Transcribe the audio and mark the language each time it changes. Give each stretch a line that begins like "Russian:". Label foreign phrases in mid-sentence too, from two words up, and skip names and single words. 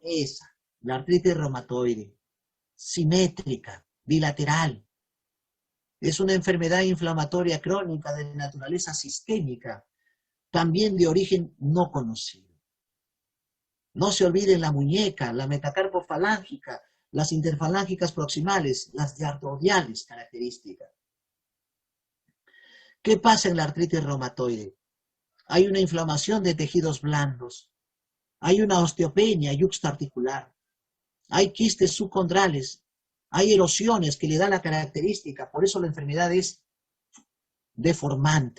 Spanish: Esa, la artritis reumatoide. Simétrica, bilateral. Es una enfermedad inflamatoria crónica de naturaleza sistémica, también de origen no conocido. No se olviden la muñeca, la metacarpofalángica, las interfalángicas proximales, las diartroides características. ¿Qué pasa en la artritis reumatoide? Hay una inflamación de tejidos blandos, hay una osteopenia yuxtaarticular, hay quistes subcondrales, hay erosiones que le dan la característica, por eso la enfermedad es deformante.